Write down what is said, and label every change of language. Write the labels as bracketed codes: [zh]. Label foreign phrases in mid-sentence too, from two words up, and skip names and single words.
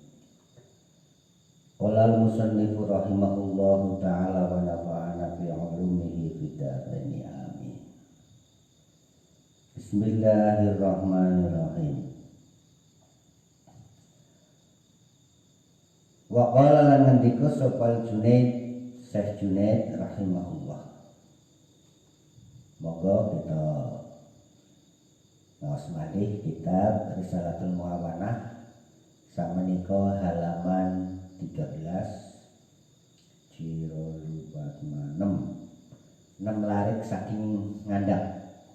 [ar] قال المصنف رحمه الله تعالى ونفعنا بعلومه في الدارين آمين. بسم الله الرحمن الرحيم. وقال [jv] lan ngendika sapa Junaid, Syekh Junaid rahimahullah. Moga kita ngaos malih kitab Risalatul Muawanah sakmenika halaman 13 Jiro 46 6 larik saking ngandhap.